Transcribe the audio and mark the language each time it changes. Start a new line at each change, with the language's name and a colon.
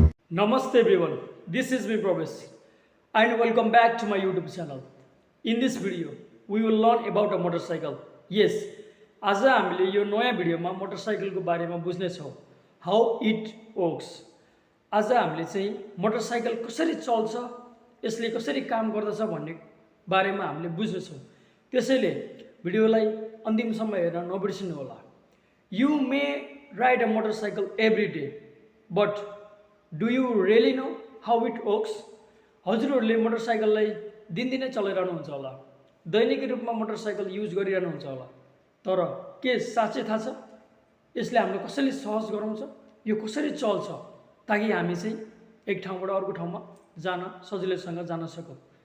English: Namaste everyone, this is me Prabesh and welcome back to my YouTube channel. In this video, we will learn about a motorcycle.
Nepali: Yes, आज हामीले यो नयाँ भिडियोमा मोटरसाइकलको बारेमा बुझ्ने छौँ.
English: How it works.
Nepali: आज हामीले चाहिँ मोटरसाइकल कसरी चल्छ, यसले कसरी काम गर्दछ भन्ने बारेमा हामीले बुझ्ने छौँ. त्यसैले भिडियोलाई अन्तिमसम्म हेर्न नबिर्सिनु होला.
English: You may ride a motorcycle every day, but do you really know how it works?
Nepali: हजुरहरूले मोटरसाइकललाई दिनदिनै चलाइरहनुहुन्छ होला, दैनिक रूपमा मोटरसाइकल युज गरिरहनुहुन्छ होला, तर के साँच्चै थाहा छ यसले हामीले कसरी सहज गराउँछ, यो कसरी चल्छ ताकि हामी चाहिँ एक ठाउँबाट अर्को ठाउँमा जान सजिलैसँग जान सकौँ.